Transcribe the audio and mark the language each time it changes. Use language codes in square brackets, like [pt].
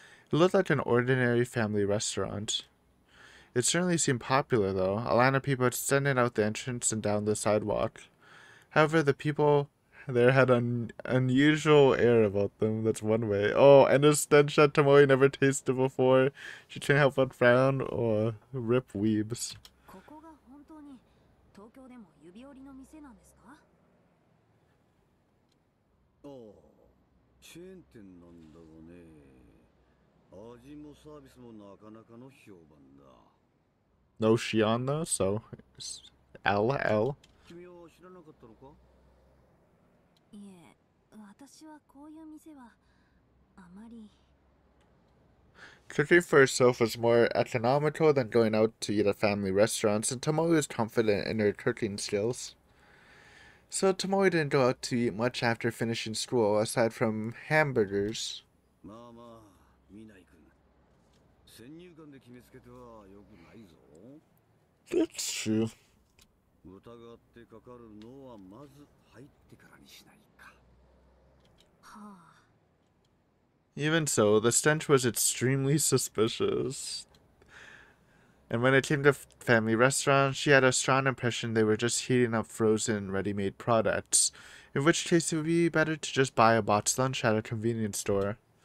[en] It looked like an ordinary family restaurant. It certainly seemed popular, though. A line of people extended out the entrance and down the sidewalk. However, the people there had an unusual air about them. That's one way. Oh, and a stench that Tomoe never tasted before. She can't help but frown. Oh, rip weebs. [ja] ここが本当に東京でも指折りの店なんですか? ああ、チェーン店なんだがね、味もサービスもなかなかの評判だ。 [en] No Shion though, so it's LL. [ja] 君は知らなかったのか？いえ、私はこういう店はあまり。 [en] Cooking for herself was more economical than going out to eat at family restaurants, and Tomoe was confident in her cooking skills. So Tomoe didn't go out to eat much after finishing school, aside from hamburgers. [ja] まあまあ、見ない君。先入観で決めつけてはよくないぞ。 [en] That's true. [ja] 疑ってかかるのはまず入ってからにしないか。はあ。 [en] Even so, the stench was extremely suspicious. And when it came to family restaurants, she had a strong impression they were just heating up frozen, ready-made products. In which case, it would be better to just buy a boxed lunch at a convenience store.